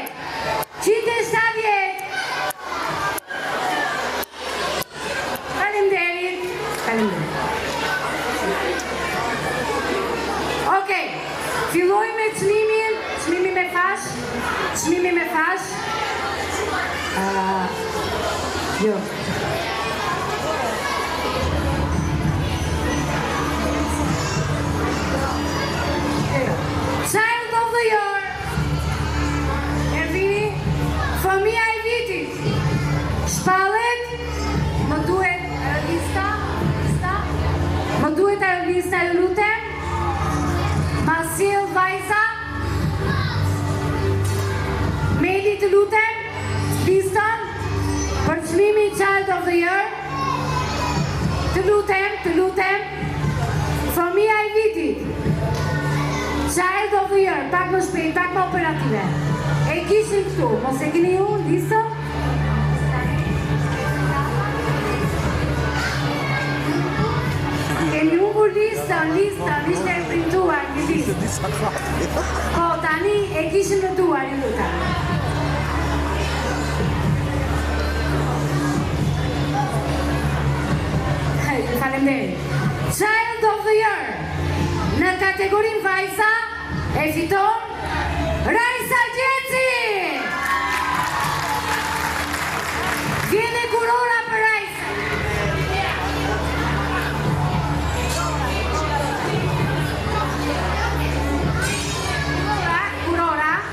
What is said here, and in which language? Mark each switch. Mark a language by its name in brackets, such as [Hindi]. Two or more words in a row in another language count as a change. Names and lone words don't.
[Albanian] 170. Faleminderit. Okej, filloj me çmimi me fash. Jo. [English] Child of the Year. [Albanian] Ervini, fëmija e vitit. Shpallet, më duhet lista. Më duhet lista, ju lutem. Masil vajza. Meli të lutem. Liston. Për çmimi [English] Child of the Year. [Albanian] Të lutem. Fëmija e vitit. [English] Child of the Year, [Albanian] pak më shpejt, pak më operative. E kishin këtu, mos e keni ju, listo? Kemi humbur listën, ishte e printuar një listë. Po, tani e kishin në duar, ju lutem. Faleminderit. [English] Child of the Year. [Albanian] Në kategorinë vajza e fiton Raisa Gjenci. Vjene kurora për Raisa. Kurora.